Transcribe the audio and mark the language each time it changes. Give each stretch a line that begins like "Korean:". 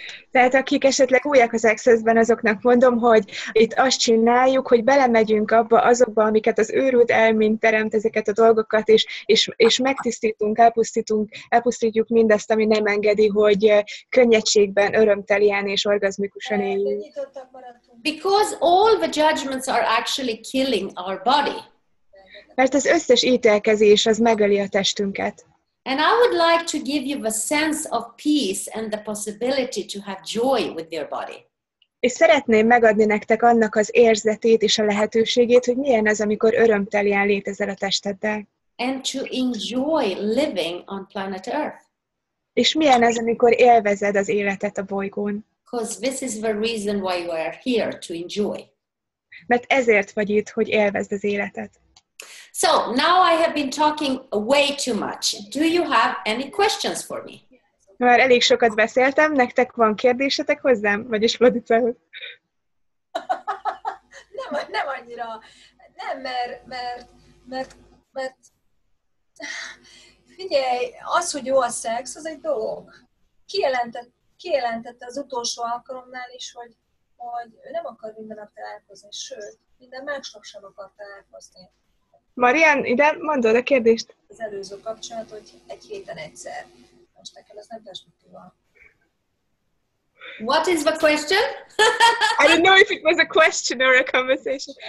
Hungarian: Tehát akik esetleg újak az Access-ben, azoknak mondom, hogy itt azt csináljuk, hogy belemegyünk abba azokba, amiket az őrült elménk teremt, ezeket a dolgokat, és megtisztítunk, elpusztítjuk mindazt, ami nem engedi, hogy könnyedségben, örömtelien és orgazmikusan éljünk.
English: Because all the judgments are actually killing our body.
Hungarian: Mert az összes ítélkezés az megöli a testünket.
English: And I would like to give you the sense of peace and the possibility to have joy with your body.
Hungarian: És szeretném megadni nektek annak az érzetét és a lehetőségét, hogy milyen az, amikor örömtelien létezel a testeddel.
English: And to enjoy living on planet Earth.
Hungarian: És milyen az, amikor élvezed az életet a bolygón.
English: Because this is the reason why you are here, to enjoy.
Hungarian: Mert ezért vagy itt, hogy élvezd az életet.
English: So, now I have been talking way too much. Do you have any questions for me?
Hungarian: Már elég sokat beszéltem, nektek van kérdésetek hozzám? Vagyis Vladicához? Nem annyira. Nem, mert figyelj, az, hogy jó a szex, az egy dolog. Kijelentette az utolsó alkalomnál is, hogy ő nem akar minden nap találkozni, sőt, minden másnap sem akar találkozni. Marian, ide mondod a kérdést? Az előző kapcsolat, hogy egy héten egyszer. Most nekem ez nem perspektíva.
English: What is the question? I don't know if it was a question or a conversation.